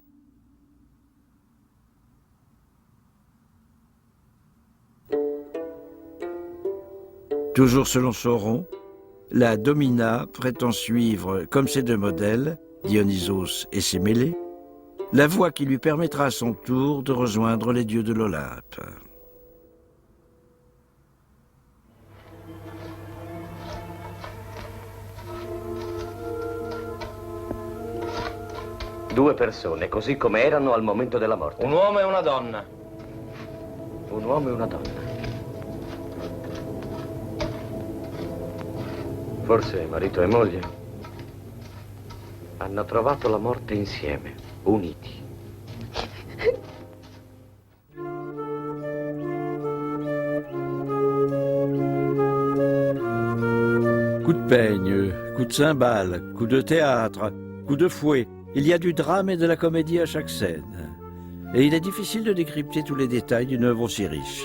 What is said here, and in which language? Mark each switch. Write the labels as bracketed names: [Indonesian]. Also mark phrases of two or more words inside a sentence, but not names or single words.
[French] Toujours selon Sauron, la domina prétend suivre, comme ses deux modèles, Dionysos et Sémélé, la voie qui lui permettra à son tour de rejoindre les dieux de l'Olympe. [Italian] Due persone, così come erano al momento della morte. Un uomo e una donna. Un uomo e una donna. Forse marito e moglie hanno trovato la morte insieme, uniti. [French] Coup de peigne, coup de cymbale, coup de théâtre, coup de fouet. Il y a du drame et de la comédie à chaque scène. Et il est difficile de décrypter tous les détails d'une œuvre aussi riche.